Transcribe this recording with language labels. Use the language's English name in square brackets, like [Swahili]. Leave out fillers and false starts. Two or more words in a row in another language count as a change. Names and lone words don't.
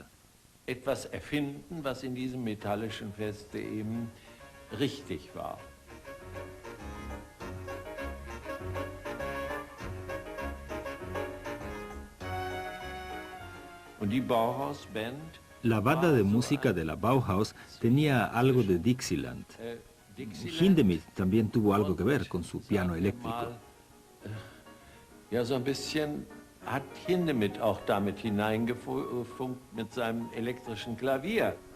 [German] Etwas erfinden, was in diesem metallischen Feste eben richtig war. Und die Bauhaus-Band [Spanish] La banda de música de la Bauhaus tenía algo de Dixieland. Hindemith también tuvo algo que ver con su piano eléctrico. [German] Ja, so ein bisschen hat Hindemith auch damit hineingefunkt mit seinem elektrischen Klavier.